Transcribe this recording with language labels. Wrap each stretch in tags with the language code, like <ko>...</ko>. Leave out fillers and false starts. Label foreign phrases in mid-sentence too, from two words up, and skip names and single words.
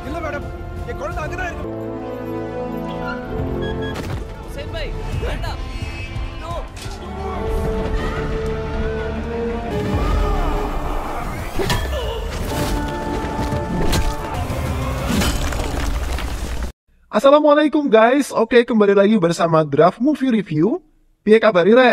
<ta>மேடம். என் குழந்தை அங்கதான் இருக்கு. சென் பாய், வேண்டாம். நோ.</ta> <id>Assalamualaikum guys, oke kembali lagi bersama Draft Movie Review.</id> <jv>Piye kabar Ire?</jv>